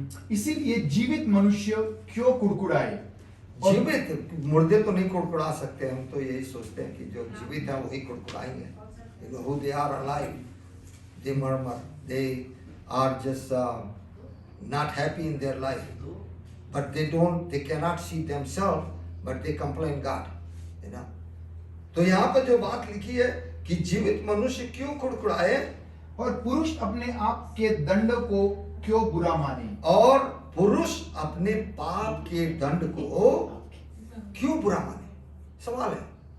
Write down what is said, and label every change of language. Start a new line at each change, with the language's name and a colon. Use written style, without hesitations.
Hindi: इसीलिए जीवित मनुष्य क्यों कुड़कुड़ाए? जीवित, मुर्दे तो नहीं कुड़कुड़ा सकते, हम तो यही सोचते हैं कि जो जीवित है वही कुड़कुड़ाएंगे।
English: Who they are alive, they murmur, they are just not happy in their life, but they cannot see themselves, but they complain God,
Hindi: तो यहाँ पर जो बात लिखी है कि जीवित मनुष्य क्यों कुड़कुड़ाए और पुरुष अपने आप के दंड को क्यों बुरा माने? और पुरुष अपने पाप के दंड को क्यों बुरा माने? सवाल है।